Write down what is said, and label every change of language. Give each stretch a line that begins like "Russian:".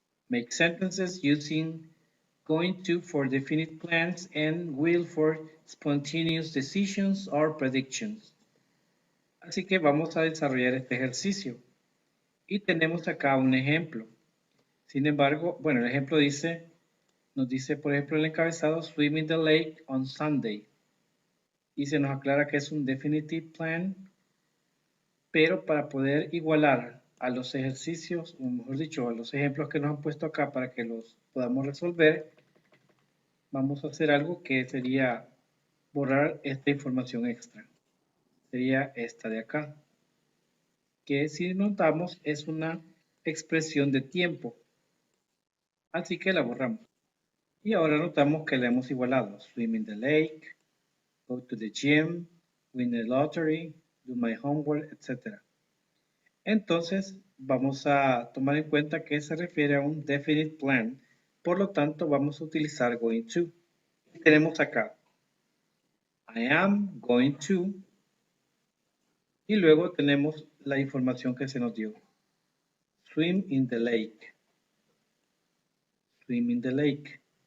English: Make sentences using going to for definite plans and will for spontaneous decisions or predictions.
Spanish: Así que vamos a desarrollar este ejercicio. Y tenemos acá un ejemplo. Sin embargo, bueno, el ejemplo nos dice, por ejemplo, el encabezado,
English: swim in the lake on Sunday.
Spanish: Y se nos aclara que es un definitive plan, pero para poder igualar a los ejercicios, o mejor dicho, a los ejemplos que nos han puesto acá para que los podamos resolver, vamos a hacer algo que sería borrar esta información extra. Sería esta de acá, que si notamos es una expresión de tiempo. Así que la borramos. Y ahora notamos que la hemos igualado.
English: Swim in the lake, go to the gym, win the lottery, do my homework, etc.
Spanish: Entonces, vamos a tomar en cuenta que se refiere a un definite plan. Por lo tanto, vamos a utilizar going to. Y tenemos acá,
English: I am going to.
Spanish: Y luego tenemos la información que se nos dio.
English: Swim in the lake.
Spanish: Swim in the lake.